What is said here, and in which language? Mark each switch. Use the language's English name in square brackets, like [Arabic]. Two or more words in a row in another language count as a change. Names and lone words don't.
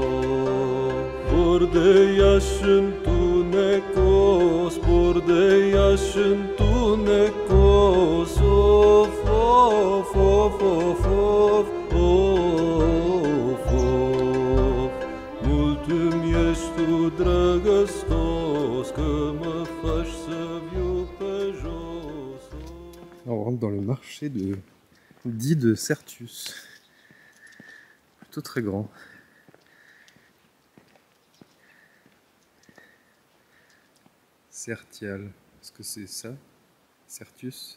[Romanian] Borde yaş întunecos, borde yaş întunecos, of, of, of, of, of, of, of. Mult îmi ești tu drăgăstos, că mă faci să viu pe jos. [French] On rentre dans le marché dit de Sertius. Plutôt très grand. Sertial, est-ce que c'est ça? Sertius?